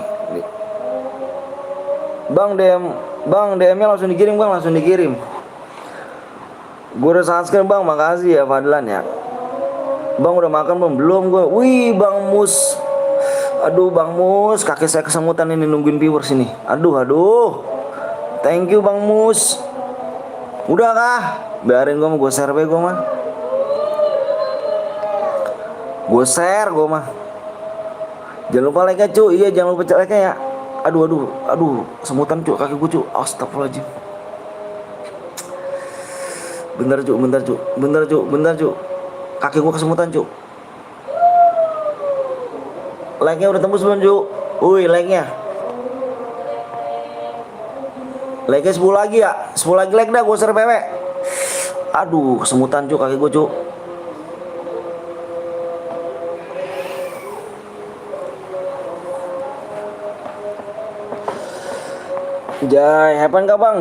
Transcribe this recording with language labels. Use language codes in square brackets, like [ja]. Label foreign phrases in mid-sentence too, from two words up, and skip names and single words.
[id] Bang DM-nya langsung dikirim bang, Gue udah subscribe bang, makasih ya Fadlan ya. Bang udah makan belum gue. Wih bang Mus. Aduh bang Mus, kaki saya kesemutan ini nungguin viewers ini. Aduh. [en] Thank you [id] bang Mus. Udah kah? Biarin gue share gue mah. Gue share gue mah. Jangan lupa like cu. Iya jangan lupa like ya. Aduh, semutan cu kaki gue cu. Astagfirullahaladzim. Bentar cu. Kaki gua kesemutan cu. Like-nya udah tembus belum cu? Wih like-nya. Like-nya 10 lagi ya. 10 lagi like dah gua share PW. Aduh kesemutan cu kaki gua cu. Jai, hepan gak bang?